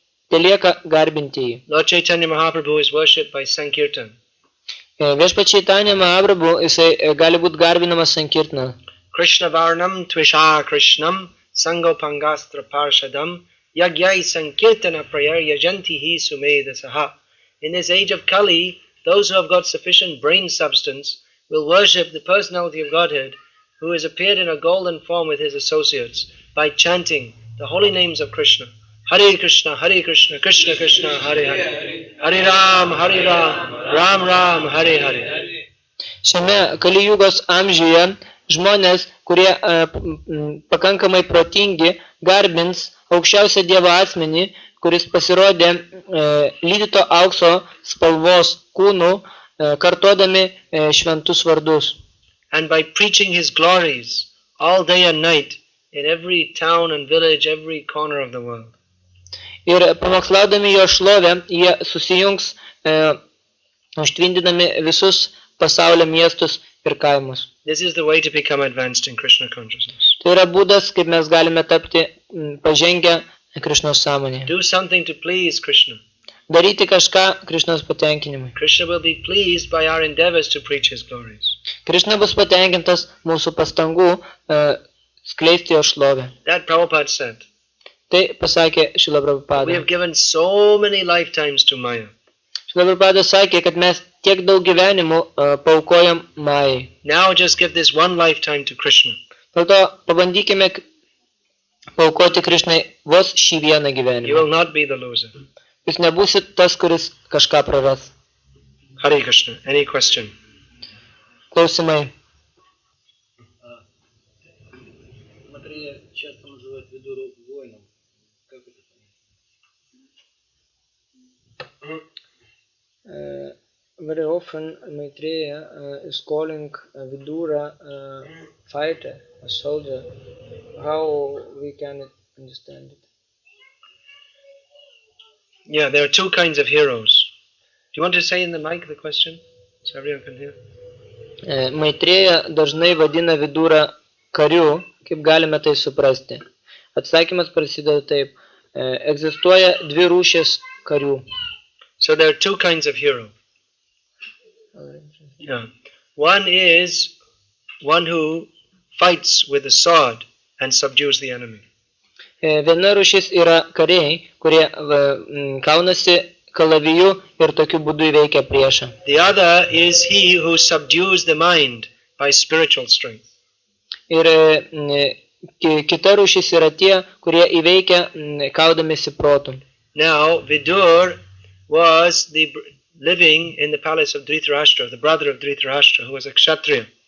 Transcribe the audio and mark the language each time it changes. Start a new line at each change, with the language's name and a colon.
Lithuanian: telieka garbintieji.
English: Lord Chaitanya Mahaprabhu is worshipped by Sankirtan.
Lithuanian: Viešpats Chaitanya Mahaprabhu jisai gali būti garbinamas Sankirtana.
Sanskrit: Krishna Varnam Tvisha Krishnam Sangopangastra Parshadam Yagyai Sankirtana Prayar Yajantihi Sumedasaha.
English: In this age of Kali, those who have got sufficient brain substance will worship the personality of Godhead, who has appeared in a golden form with his associates, by chanting the holy names of Krishna.
Sanskrit: Hare Krishna, Krishna Krishna, Hare Hare. Hare Ram, Ram Ram, Hare Hare.
Lithuanian: Šiame Kalijugos amžiuje žmonės, kurie pakankamai protingi, garbins aukščiausią Dievo asmenį, kuris pasirodė lydyto aukso spalvos kūnų, kartodami šventus vardus.
English: And by preaching his glories all day and night in every town and village, every corner of the world.
Lithuanian: Ir pamokslaudami jo šlovę, jie susijungs, užtvindinami visus pasaulio miestus ir kaimus.
English: This is the way to become advanced in Krishna consciousness.
Lithuanian: Tai yra būdas, kaip mes galime tapti pažengę Krišnos sąmonėje.
English: Do something to please Krishna.
Lithuanian: Daryti kažką Krišnos patenkinimui.
English: Krishna will be pleased by our endeavors to preach his glories.
Lithuanian: Krišna bus patenkintas mūsų pastangų skleisti jo šlovę.
English: That Prabhupada said.
Lithuanian: Tai pasakė Šrila
English: We
Lithuanian: Prabhupada.
English: have given so many lifetimes to Maya.
Lithuanian: Šrila Prabhupada sakė, kad mes tiek daug gyvenimų paaukojam Majai.
English: Now just give this one lifetime to Krishna.
Lithuanian: Dėl to pabandykime paaukoti Krišnai vos šį vieną
English: You
Lithuanian: gyvenimą.
English: will not be the loser.
Lithuanian: Jūs nebūsit tas, kuris kažką praras.
English: Hare Krishna. Any question?
Lithuanian: Klausimai.
Russian: Материя часто называют Видуру воином. Как это понять?
English: Very often Maitreya is calling Vidura fighter, a soldier. How we can understand it? Yeah, there are two kinds of heroes. Do you want to say in the mic the question so everyone can hear?
Lithuanian: Maitreya dažnai vadina Vidurą kariu, kaip galime tai suprasti. Atsakymas prasideda taip. Egzistuoja dvi rūšės karių.
English: So there are two kinds of hero. Yeah. One is one who fights with the sword and subdues the enemy.
Lithuanian: Viena rūšis yra kariai, kurie kaunasi kalaviju ir tokiu būdu įveikia priešą.
English: The other is he who subdues the mind by spiritual strength.
Lithuanian: Ir kita rūšis yra tie, kurie įveikia kaudamėsi protų.
English: Now, Vidur was living in the palace of Dhritarashtra, the brother of Dhritarashtra, who was a Kshatriya.